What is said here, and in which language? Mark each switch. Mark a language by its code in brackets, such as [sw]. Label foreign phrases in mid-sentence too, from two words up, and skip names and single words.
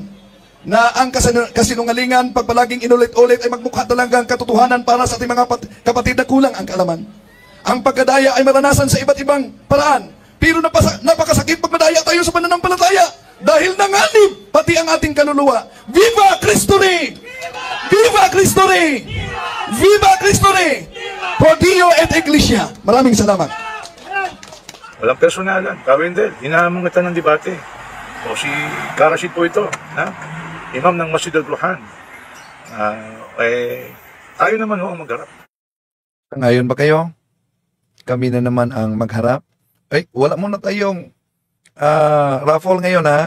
[tl] Na ang kasinungalingan, pag palaging inulit-ulit, ay magmukha talaga ang katotohanan para sa ating mga kapatid na kulang ang kaalaman. Ang pagkadaya ay maranasan sa iba't ibang paraan. Pero napakasakit pag madaya tayo sa pananampalataya. Dahil nanganib pati ang ating kaluluwa. [es] Viva Cristo Rey! Viva Cristo Rey! Viva Cristo Rey! Pro Dio et Iglesia. [tl] Maraming salamat. Walang personalan. Kawin din, hinahamon kita ng debate. O si Karashid po ito, na? Imam ng Masjid al-Burhan. Tayo naman ho ang magharap. Ngayon ba kayo? Kami na naman ang magharap? Ay, wala muna tayong raffle ngayon ha.